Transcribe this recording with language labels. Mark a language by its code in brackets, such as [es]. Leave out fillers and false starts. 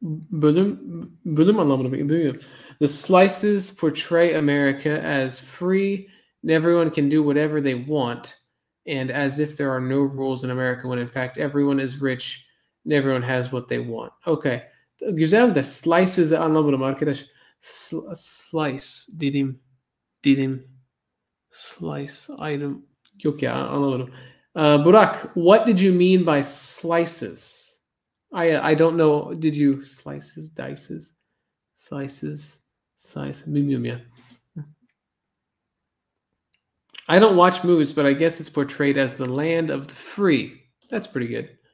[tr] Bölüm anlamını bilmiyorum. [en] The slices portray America as free and everyone can do whatever they want and as if there are no rules in America when in fact everyone is rich and everyone has what they want. Okay. [tr] Güzel de slices anlamadım arkadaş. Slice. Dilim. Slice item. Yok ya, anlamadım. [en] Burak, what did you mean by slices? I don't know. Did you slices, dices, slices, slice? [tr] Bilmiyorum ya. [en] I don't watch movies, but I guess it's portrayed as the land of the free. That's pretty good.